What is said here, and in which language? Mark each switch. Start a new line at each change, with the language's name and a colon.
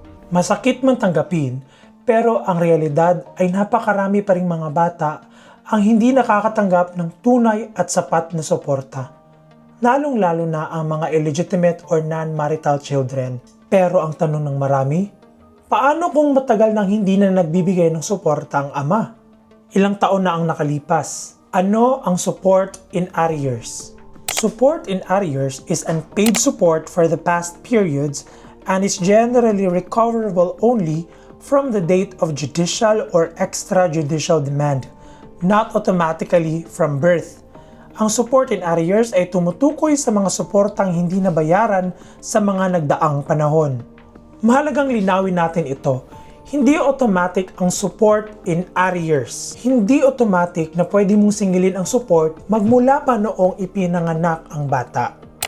Filipino: Masakit man tanggapin, pero ang realidad ay napakarami pa ring mga bata ang hindi nakakatanggap ng tunay at sapat na suporta. Lalong-lalo na ang mga illegitimate or non-marital children. Pero ang tanong ng marami, paano kung matagal nang hindi na nagbibigay ng suporta ang ama? Ilang taon na ang nakalipas. Ano ang support in arrears?
English: Support in arrears is unpaid support for the past periods and is generally recoverable only from the date of judicial or extrajudicial demand, not automatically from birth.
Filipino: Ang support in arrears ay tumutukoy sa mga suportang hindi nabayaran sa mga nagdaang panahon. Mahalagang linawin natin ito. Hindi automatic ang support in arrears. Hindi automatic na pwede mong singilin ang support magmula pa noong ipinanganak ang bata.